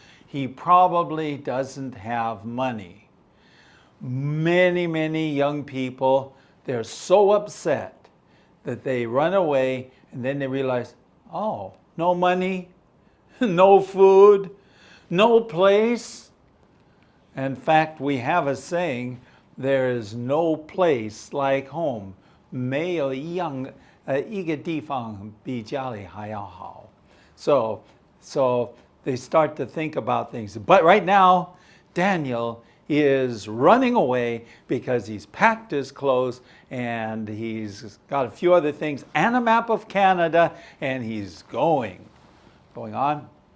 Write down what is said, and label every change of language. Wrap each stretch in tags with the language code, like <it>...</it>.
<en>He probably doesn't have money. Many young people, they're so upset that they run away and then they realize, oh, no money, no food, no place. In fact, we have a saying, there is no place like home.</en> <zh>没有一个地方比家里还要好.</zh> <en>So they start to think about things. But right now, Daniel is running away because he's packed his clothes and he's got a few other things and a map of Canada and he's going on.</en>